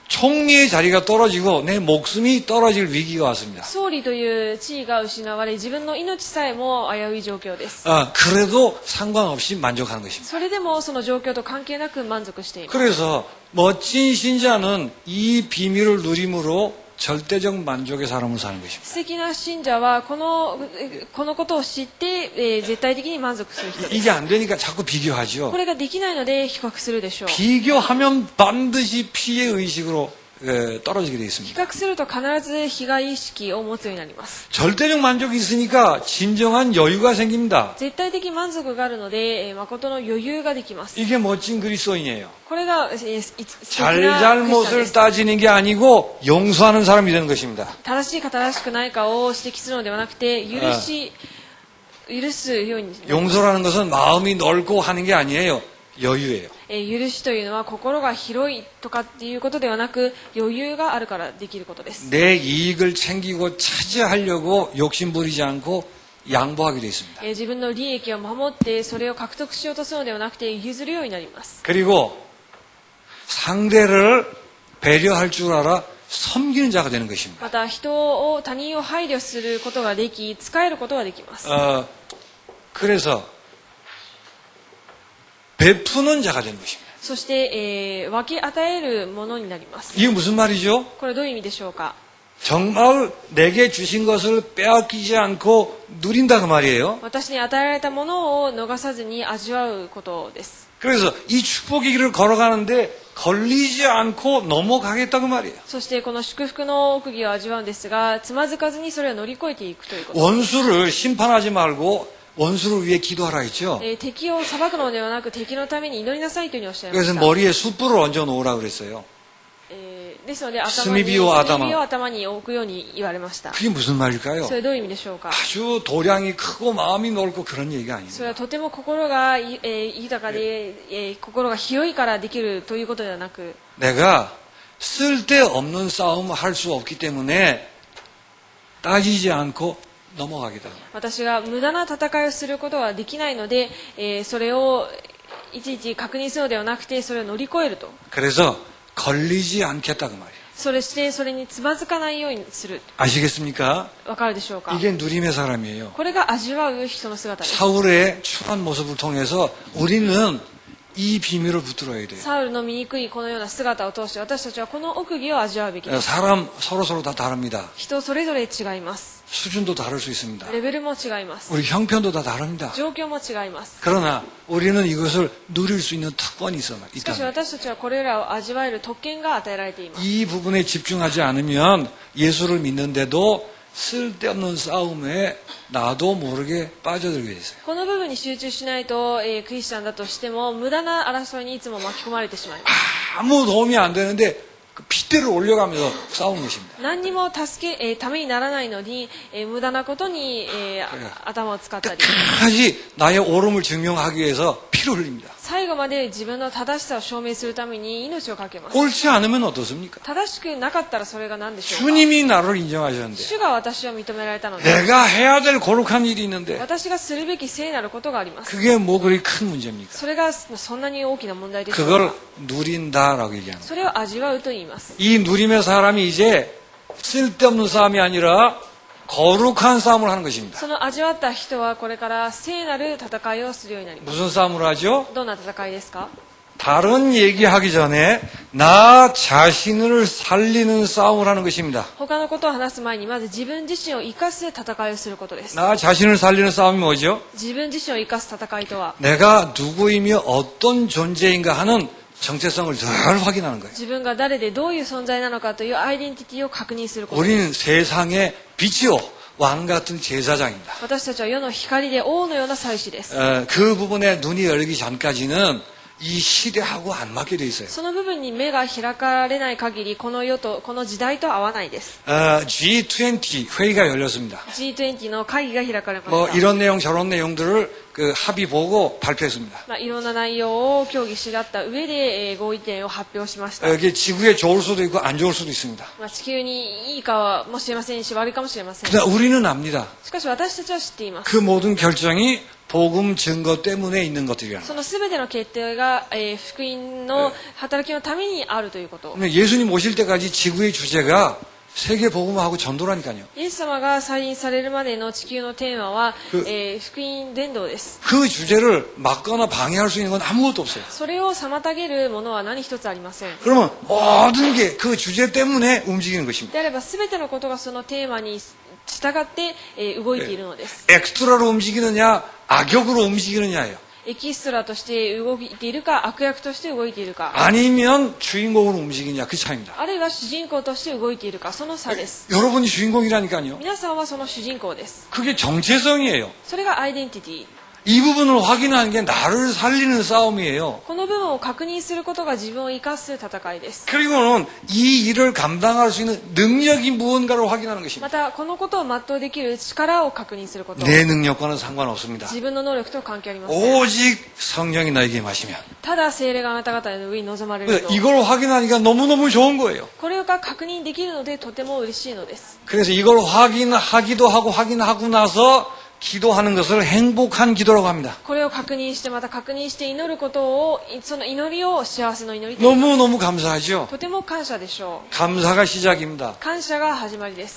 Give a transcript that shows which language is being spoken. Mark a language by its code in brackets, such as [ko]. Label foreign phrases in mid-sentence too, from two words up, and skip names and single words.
[ko] 총리의 자리가 떨어지고 내 목숨이 떨어질 위기가 왔습니다. [ja] 総理という地位が失われ、自分の命さえも危うい状況です。 [ko] 그래도 상관없이 만족하는 것입니다. [ja] それでもその状況と関係なく満足しています。 [ko] 그래서 멋진 신자는 이 비밀을 누림으로 절대적 만족의 삶을 사는 것입니다. [ja] 素敵な信者はこのことを知って、絶対的に満足する人です。 [ko] 이게 안 되니까 자꾸 비교하죠. [ja] これができないので比較するでしょう。 [ko] 비교하면 반드시 피해 의식으로 떨어지게 되어 [ja] 比 [ko] 있습니다. [ja] 較すると必ず被害意識を持つようになります。 [ko] 절대적 만족이 있으니까 진정한 여유가 생깁니다. [ja] 絶対的満足があるので、誠の余裕ができます。 [ko] 이게 멋진 그리스도인이에요. [ja] これが、素敵なクリスチャンで [ko] 잘잘못을 [ja] す。 [ko] 따지는 게 아니고 용서하는 사람이 되는 것입니다. [ja] 正しいか正しくないかを指摘するのではなくて、許すようになります。 [ko] 용서라는 것은 마음이 넓고 하는 게 아니에요. 여유예요. [ja] 許しというのは心が広いとかっていうことではなく、余裕があるからできることです。 [ko] 내 이익을 챙기고 차지하려고 욕심 부리지 않고 양보하게 되어 있습니다. [ja] 自分の利益を守ってそれを獲得しようとするのではなくて譲るようになります。 [ko] 그리고 상대를 배려할 줄 알아 섬기는 자가 되는 것입니다. [ja] また他人を配慮することができ、使えることができます。 [ko] 그래서 베푸는 자가 되는 것입니다. [ja] そして、分け与えるものになります。 [ko] 이게 무슨 말이죠? [ja] これどういう意味でしょうか。 [ko] 정말 내게 주신 것을 빼앗기지 않고 누린다 그 말이에요. [ja] 私に与えられたものを逃さずに味わうことです。 [ko] 그래서 이 축복의 길을 걸어가는데 걸리지 않고 넘어가겠다 그 말이에요. [ja] そしてこの祝福の奥義を味わうんですが、つまずかずにそれを乗り越えていくということ。 [ko] 원수를 심판하지 말고 원수를 위해 기도하라 했죠. [ja] 敵を裁くのではなく敵のために祈りなさいというふうにおっしゃいま [ko] 그래서 [ja] した。 [ko] 머리에 숯불을 얹어 놓으라 그랬어요. [ja] ですので頭に炭火を頭。頭に置くように言われました。 [ko] 그게 무슨 말일까요? [ja] それどういう意味でしょうか。 [ko] 아주 도량이 크고 마음이 넓고 그런 얘기가 [ja] それ [ko] 아닙니다. [ja] はとても心が、豊かで、心が広いからできるということではなく、 [ko] 내가 쓸데없는 싸움을 할 수 없기 때문에 따지지 않고 넘어가겠다. [ja] 私が無駄な戦いをすることはできないので、それをいちいち確認するのではなくてそれを乗り越えると。 [ko] 그래서 걸리지 않겠다 그 말이에요. [ja] それしてそれにつまずかないようにする。 [ko] 아시겠습니까? [ja] わかるでしょうか。 [ko] 이게 누림의 사람이에요. [ja] これが味わう人の姿です。 [ko] 사울의 추한 모습을 통해서 우리는 이 비밀을 붙들어야 돼요. [ja] サウルの醜いこのような姿を通して私たちはこの奥義を味わうべきです。 [ko] 사람 서로 다 다릅니다. [ja] 人それぞれ違います。 [ko] 수준도 다를 수 있습니다. [ja] レベルも違います。 [ko] 우리 형편도 다 다릅니다. [ja] 状況も違います。 [ko] 그러나 우리는 이것을 누릴 수 있는 특권이 [ja] しかし [ko] 있다. [ja] 私たちはこれらを味わえる特権が与えられています。 [ko] 이 부분에 집중하지 않으면 예수를 믿는데도 쓸데없는 싸움에 나도 모르게 빠져들게 됐어요. [ja] この部分に集中しないと、クリスチャンだとしても無駄な争いにいつも巻き込まれてしまいます。 [ko] 아무 도움이 안 되는데 그 핏대를 올려가면서 싸우는 것입니다. [ja] 何にもためにならないのに、無駄なことに、頭を使ったり [ko] 끝까지 나의 옳음을 증명하기 위해서 피를 흘립니다. [ja] 最後まで自分の正しさを証明するために命を懸けます。 [ko] 옳지 않으면 어떻습니까? [ja] 正しくなかったらそれが何でしょうか。 [ko] 주님이 나를 인정하셨는데 [ja] 主が私を認められたので [ko] 내가 해야 될 거룩한 일이 있는데 [ja] 私がするべき聖なることがあります。 [ko] 그게 뭐 그리 큰 문제입니까? [ja] それがそんなに大きな問題でしょう [ko] 그걸 [ja] か。 [ko] 누린다라고 얘기합니다. [ja] それを味わうと言います。 [ko] 이 누림의 사람이 이제 쓸데없는 싸움이 아니라 거룩한 싸움을 하는 것입니다. [ja] その味わった人はこれから聖なる戦いをするようになります。 [ko] 무슨 싸움을 하죠? [ja] どんな戦いですか。 [ko] 다른 얘기하기 전에 나 자신을 살리는 싸움을 하는 것입니다. [ja] 他のことを話す前にまず自分自身を生かす戦いをすることです。 [ko] 나 자신을 살리는 싸움이 뭐죠? [ja] 自分自身を生かす戦いとは [ko] 내가 누구이며 어떤 존재인가 하는 정체성을 늘 확인하는 거예요. [ja] 自分が誰でどういう存在なのかというアイデンティティを確認することです。 [ko] 우리는 세상의 빛이요 왕 같은 제사장입니다. [ja] 私たちは世の光で王のような祭司です。 [ko] 그 부분에 눈이 열리기 전까지는 이 시대하고 안 맞게 돼 있어요. [ja] その部分に目が開かれない限りこの世とこの時代と合わないです。 [ko] G20 회의가 열렸습니다. [ja] G20 の会議が開かれま [ko] 뭐 [ja] した。 [ko] 이런 내용 저런 내용들을 그 합의 보고 발표했습니다. [ja] いろんな内容を協議し合った上で、合意点を発表しました。 [ko] 이게 지구에 좋을 수도 있고 안 좋을 수도 있습니다. [ja] 地球にいいかもしれませんし悪いかもしれません。 [ko] 그러나 우리는 압니다. [ja] しかし私たちは知っています。 [ko] 그 모든 결정이 복음 증거 때문에 있는 것들이라는 [ja] そのすべての決定が、福音の働きのためにあるということ。 [ko] 거예요. 예수님 오실 때까지 지구의 주제가 세계 복음하고 전도라니까요. [ja] イエス様が再臨されるまでの地球のテーマは、く福音伝道です。 [ko] 그 주제를 막거나 방해할 수 있는 건 아무것도 없어요. [ja] それを妨げるものは何一つありません。 [ko] 그러면 모든 게 그 주제 때문에 움직이는 것입니다. [ja] であれば全てのことがそのテーマに従って、動いているのです。 [ko] 엑스트라로 움직이느냐 악역으로 움직이느냐예요. [ja] エキストラとして動いているか悪役として動いているか [ko] 아니면 주인공으로 움직이냐 그 차이입니다. [ja] あるいは主人公として動いているかその差です。 [ko] 여러분이 주인공이라니까요. [ja] 皆さんはその主人公です。 [ko] 그게 정체성이에요. [ja] それがアイデンティティ。 [ko] 이 부분을 확인하는 게 나를 살리는 싸움이에요. [ja] この部分を確認することが自分を生かす戦いです。 [ko] 그리고는 이 일을 감당할 수 있는 능력이 무언가를 확인하는 [ja] ま [ko] 것입니다. [ja] たこのことを全うできる力を確認すること。 [ko] 내 능력과는 상관없습니다. [ja] 自分の能力と関係ありません。 [ko] 오직 성령이 너에게 임하시면. [ja] ただ聖霊があなた方の上に臨まれると。 [ko] 이걸 확인하니까 너무너무 좋은 거예요. [ja] これが確認できるのでとても嬉しいのです。 [ko] 그래서 이걸 확인하기도 하고 확인하고 나서 기도하는 것을 행복한 기도라고 합니다. [ja] これを確認してまた確認して祈ることをその祈りを幸せの祈りと言います。 [ko] 너무너무 감사하죠. [ja] とても感謝でしょう。 [ko] 감사가 시작입니다. [ja] 感謝が始まりです。